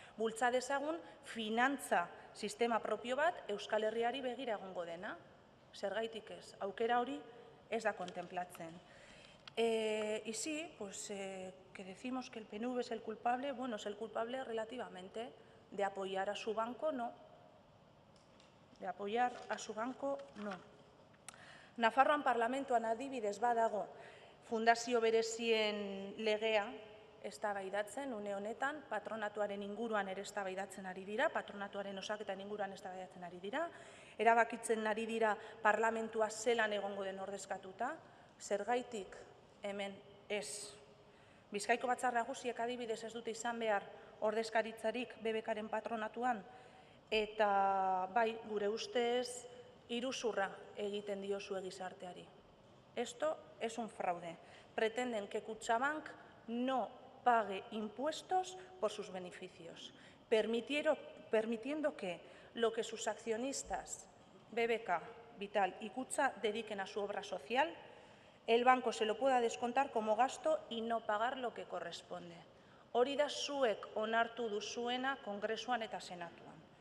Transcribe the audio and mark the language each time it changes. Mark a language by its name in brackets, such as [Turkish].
[Basque] Bultza dezagun finantza sistema propio bat Euskal Herriari begira egongo dena. Zergaitik ez? Aukera hori ez da kontemplatzen. [Spanish] Y sí, pues que decimos que el PNV es el culpable, bueno, es el culpable relativamente de apoyar a su banco, no. De apoyar a su banco, no. [Basque] Nafarroan parlamentuan adibidez badago fundazio berezien legea eztabaidatzen une honetan, patronatuaren inguruan ere eztabaidatzen ari dira, patronatuaren osaketan inguruan eztabaidatzen ari dira, erabakitzen ari dira parlamentua zelan egongo den ordezkatuta, zergaitik hemen ez. Bizkaiko Batzar Nagusiek adibidez ez dute izan behar ordezkaritzarik BBK-ren patronatuan, eta bai, gure ustez, iruzurra egiten diozue gizarteari. [Spanish] Esto es un fraude. Pretenden que Kutxabank no pague impuestos por sus beneficios, permitiendo que lo que sus accionistas, BBK, Vital y Kutxa, dediquen a su obra social, el banco se lo pueda descontar como gasto y no pagar lo que corresponde. [Basque] Hori da zuek onartu duzuena Kongresuan eta Senatuan.